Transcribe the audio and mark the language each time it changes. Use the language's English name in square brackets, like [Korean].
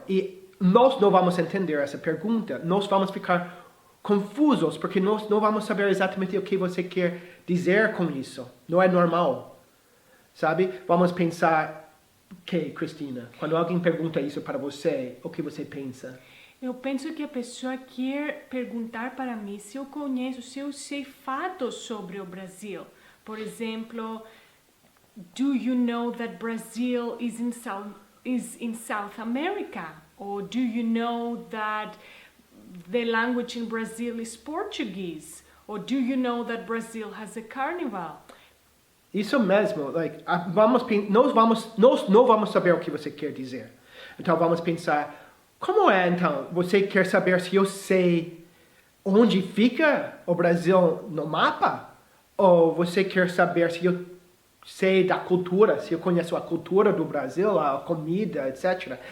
[Portuguese] E nós não vamos entender essa pergunta. Nós vamos ficar confusos porque nós não vamos saber exatamente o que você quer dizer com isso. Não é normal, sabe? Vamos pensar, ok, Cristina, quando alguém pergunta isso para você, o que você pensa? Eu penso que a pessoa quer perguntar para mim se eu conheço, se eu sei fatos sobre o Brasil. [English] Por exemplo, do you know that Brazil is in South America? Or do you know that the language in Brazil is Portuguese? Or do you know that Brazil has a carnival? [Portuguese] Isso mesmo, nós não vamos saber o que você quer dizer. Então vamos pensar, como é então? Você quer saber se eu sei onde fica o Brasil no mapa? Ou você quer saber se eu sei da cultura, se eu conheço a cultura do Brasil, a comida, etc.